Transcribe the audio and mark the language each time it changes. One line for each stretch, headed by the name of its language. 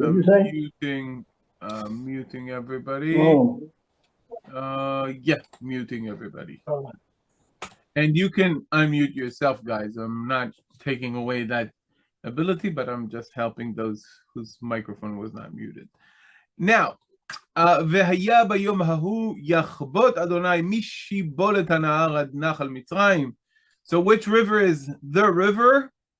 English: I'm muting everybody. Oh. Yeah, muting everybody. Oh. And you can unmute yourself, guys. I'm not taking away that ability, but I'm just helping those whose microphone was not muted.
Hebrew: Now, והיה ביום ההוא יחבוט אדוני משיבולת הנהר עד נחל מצרים.
English: So which river is the river?